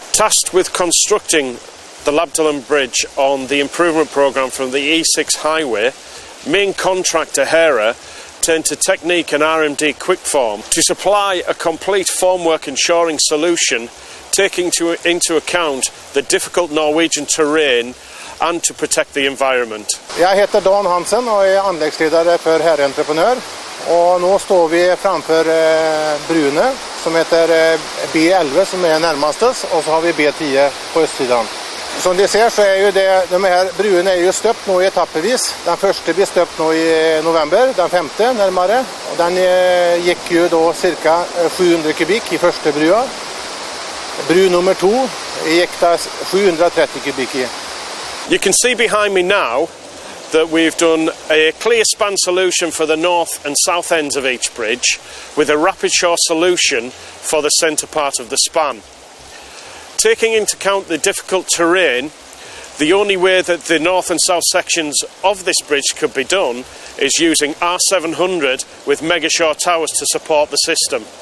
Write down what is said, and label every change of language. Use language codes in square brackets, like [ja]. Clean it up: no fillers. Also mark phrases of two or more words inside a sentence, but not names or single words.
[en] Tasked with constructing the Labbdalen Bridge on the improvement programme from the E6 highway, main contractor Hæhre turned to Teknikk and RMD Kwikform to supply a complete formwork and shoring solution taking into account the difficult Norwegian terrain and to protect the environment. [no] Jeg heter Dan Hansen og er anleggsledere for Hæhre Entreprenør. Og nå står vi framfor bruene som heter B11 som er nærmest oss, og så har vi B10 på østsiden. Som de ser så er jo de her bruene er jo støpt nå i etappevis. Den første blir støpt nå i november, den 5. nærmere. Og den gikk jo da ca. 700 kubikk i første brua. Bru nummer 2 gikk da 730 kubikk i. [en] You can see behind me now that we've done a clear span solution for the north and south ends of each bridge with a rapid shore solution for the centre part of the span. Taking into account the difficult terrain, the only way that the north and south sections of this bridge could be done is using R700 with mega shore towers to support the system.